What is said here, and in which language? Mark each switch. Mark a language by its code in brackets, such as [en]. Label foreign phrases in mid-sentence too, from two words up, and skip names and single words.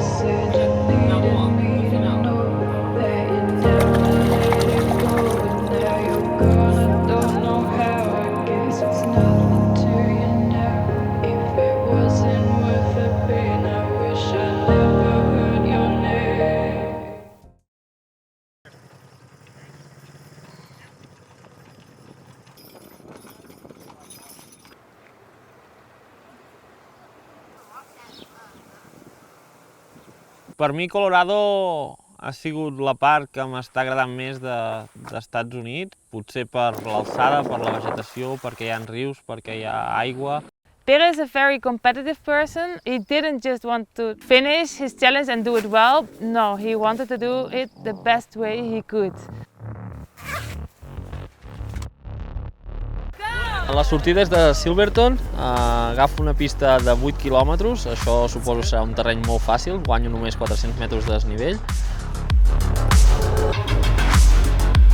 [en] Said you needed me to know that you never let it go, but now you're gone. I don't know how. I guess it's nothing to you now. If it wasn't worth the pain, I wish I never heard your name. [ca] Per mi Colorado ha sigut la part que m'està agradant més d'Estats Units, potser per l'alçada, per la vegetació, perquè hi ha rius, perquè hi ha aigua. [en] Pere is a very competitive person. He didn't just want to finish his challenge and do it well. No, he wanted to do it the best way he could. [ca] La sortida és de Silverton, agafo una pista de 8 quilòmetres, això suposo serà un terreny molt fàcil, guanyo només 400 metres de desnivell.